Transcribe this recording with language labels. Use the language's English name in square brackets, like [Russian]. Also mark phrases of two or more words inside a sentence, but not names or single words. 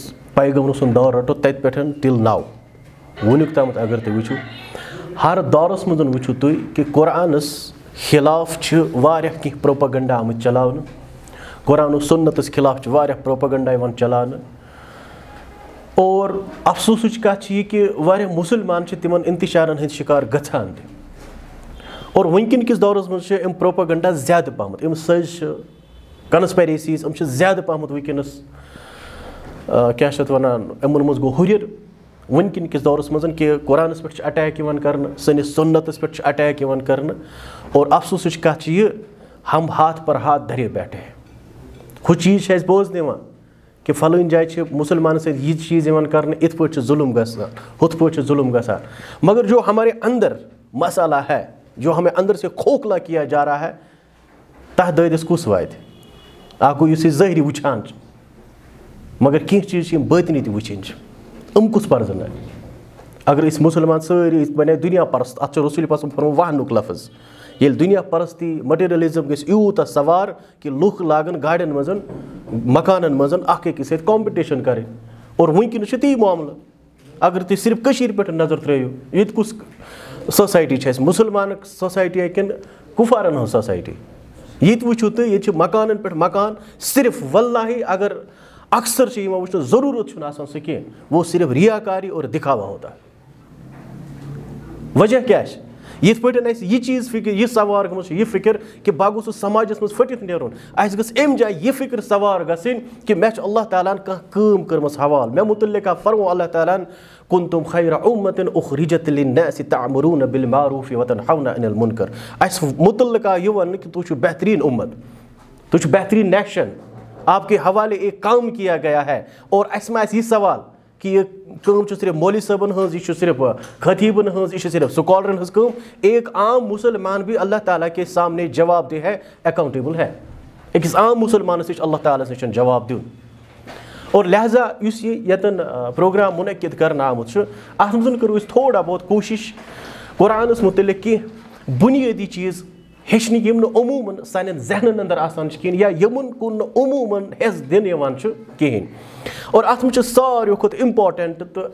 [Kashmiri] پیغمبر سُنٛد دور رٹو تتہِ پٮ۪ٹھ تِل نو وٕنیُک تامَتھ اگر تُہۍ وٕچھِو ہر دورس منٛز وٕچھِو تُہۍ کہ قرآنس خلاف چھِ واریاہ کینٛہہ پروپیگنڈا آمٕتۍ چلاونہٕ قرآن و سنتس خلاف چھِ واریاہ پروپیگنڈا یِوان چلاونہٕ اور افسوسٕچ کتھ چھِ یہِ کہ واریاہ مُسلمان چھِ تِمن انتشارن ہٕنٛدۍ شکار گژھان تہِ اور وٕنکیٚن کِس دورس منٛز چھِ یِم پروپیگنڈا زیادٕ پہمتھ یِم سٲزِ چھِ کنسپیریسیٖز یِم چھِ زیادٕ پہمتھ وٕنکیٚنس کیاہ چھِ اتھ ونان یِمن منٛز گوٚو ہُرٮ۪ر ونکن کس دورس مز کہ قرآنس پہ اٹیک کرنا سنس سنتس پہ اٹیک کرنا اور افسوسچ کت [Urdu] یہ ہم ہاتھ پر ہاتھ دھرے بیٹھے ہو [Kashmiri] چیز بوزنے کہ فلٲنۍ جایہِ چھِ مسلمانَن سۭتۍ یہ چیز یِوان کرنہٕ یِتھ پٲٹھۍ چھُ ظُلم گژھان ہُتھ پٲٹھۍ چھُ ظُلم گژھان [Urdu] مگر جو ہمارے اندر مسئلہ ہے جو ہمیں اندر سے کھوکھلا کیا جا رہا ہے [Kashmiri] تَتھ دٲدِس کُس واتہِ اکھ گوٚو یُس یہِ ظٲہری وٕچھان چھِ مگر کینٛہہ چیٖز چھِ یِم بٲطنی تہِ وٕچھِنۍ چھِ یِم کُس پرزناوِ اگر أسۍ مُسلمان سٲری أسۍ بنے دُنیا پرست اَتھ چھُ رسوٗلِ پاسَن فرمووُ وہنُک لفظ ییٚلہِ دُنیا پرستی مٹیٖریلِزم گژھِ یوٗتاہ سوار کہِ لُکھ لاگن گاڑٮ۪ن منٛز مکانن منٛز اکھ أکِس سۭتۍ کامپِٹِشن کَرٕنۍ اور وٕنکیٚنس چھُ تی معاملہٕ اگر تُہۍ صرف کٔشیٖرِ پٮ۪ٹھ نظر ترٲیِو ییٚتہِ کُس سوسایٹی چھِ اَسہِ مُسلمان سوسایٹی کِنہٕ کُفارن ہٕنٛز سوسایٹی ییٚتہِ وٕچھِو تُہۍ ییٚتہِ چھِ مکانن پٮ۪ٹھ مکان صرف واللہ اگر اکثر چھِ یِوان وٕچھنہٕ ضروٗرت چھُنہٕ آسان سُہ کینٛہہ [Urdu] وہ صرف ریاکاری اور دکھاوا ہوتا ہے [Kashmiri] وجہ کیٛاہ چھِ یِتھ پٲٹھۍ اَسہِ یہِ چیٖز فِکر یہِ سوار گٔمٕژ چھِ یہِ فِکر کہِ بہٕ گوٚژھُس سماجس منٛز پھٔٹِتھ نیرُن اَسہِ گٔژھ اَمہِ جایہِ یہِ فِکر سوار گژھٕنۍ کہِ مےٚ چھُ اللہ تعالیٰ ہن کانٛہہ کٲم کٔرمٕژ حوالہٕ مےٚ مُتعلِق فرموو اللہ تعالیٰ ہن [Arabic] كنتم خير أمة أخرجت للناس تعمرون بالمعروف وتنهون عن [Kashmiri] المنكر اَسہِ مُتعلِق آو یہِ وَننہٕ کہِ تُہۍ چھِو بہتریٖن اُمت تُہۍ چھِو بہتریٖن نیشن [Urdu] آپ کے حوالے ایک کام کیا گیا ہے [Kashmiri] اور اَسہِ ما آسہِ یہِ سوال کہ یہ کٲم چھِ صرف مولوی صٲبن ہٕنٛز یہِ چھُ صرف خطیٖبن ہٕنٛز یہِ چھِ صرف سکالرن ہٕنٛز کٲم [Urdu] ایک عام مسلمان بھی اللہ تعالیٰ کے سامنے جواب دہ ہے [Kashmiri] اکاؤنٹیبل ہے أکِس عام مسلمانس تہِ چھُ اللہ تعالیٰ ہس نِش جواب دیُن اور لہذا یُس یہِ ییٚتٮ۪ن پروگرام مُنعقد کرنہٕ آمُت چھُ اتھ منٛز کرو أسۍ تھوڑا بہت کوٗشش قرآنس مُتعلق کینٛہہ بُنیٲدی چیٖز ہیٚچھنہٕ یِم نہٕ عموٗمن سانٮ۪ن ذہنن اندر آسان چھِ کِہیٖنۍ یا یِمن کُن نہٕ عموٗمن حصہٕ دِنہٕ یِوان چھُ کِہیٖنۍ اور اتھ منٛز چھُ ساروٕے کھۄتہٕ اِمپاٹنٹ تہٕ